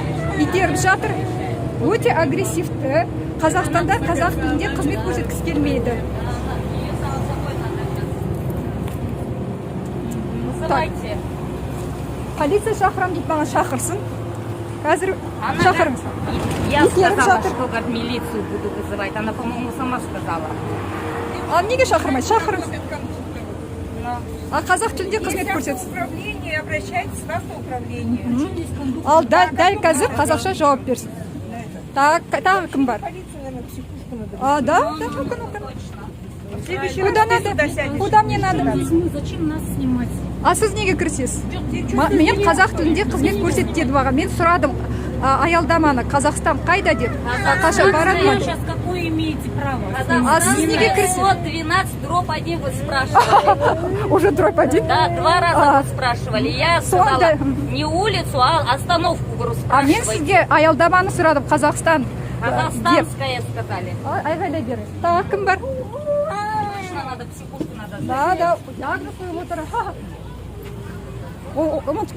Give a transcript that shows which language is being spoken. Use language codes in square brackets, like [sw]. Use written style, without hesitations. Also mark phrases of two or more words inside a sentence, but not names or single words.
[kk] Итеріп жатыр. Өте агрессивті. Қазақстанда қазақ тілінде қызмет көрсеткісі келмейді. [ru] Называйте. [kk] Полиция шақырам дейді, маған шақырсын. Қазір шақырыңыз. [ru] Я сказала, что как милицию буду вызывать. Она, по-моему, сама сказала. [kk] Ал неге шақырмайды? Шақырыңыз. А қазақ тілінде қызмет көрсетсін. [ru] Управление, обращайтесь в автоуправление. [kk] Ал дәл қазір қазақша жауап берсін. Тағы кім бар? [ru] Полиция, наверное, психушку надо. [kk] Да, мүмкін. [ru] В следующий Куда раз ты надо? сюда сядешь. Куда мне надо? Зачем нас снимать? [kk] А сіз неге кірісесіз? Мен қазақ тілінде қызмет көрсет деді маған. Мен сұрадым аялдаманы. Қазақстан қайда деді. Қаша барады ма? [ru] Сейчас какое имеете право? [kk] А сіз неге кірісесіз? [ru] 512 дроп 1 вы спрашивали. Уже дроп один? Да, 2 раза вы спрашивали. Я сказала не улицу, а остановку вы [kk] А мен [ru] спрашиваете. [kk] сізге аялдаманы сұрадым. Қазақстан. [ru] Казахстанская сказали. [kk] Айғайлай беріңіз. Тағы кім бар? [ru] Точно надо, психушку надо. [kk] Да, диагноз қойып отыр.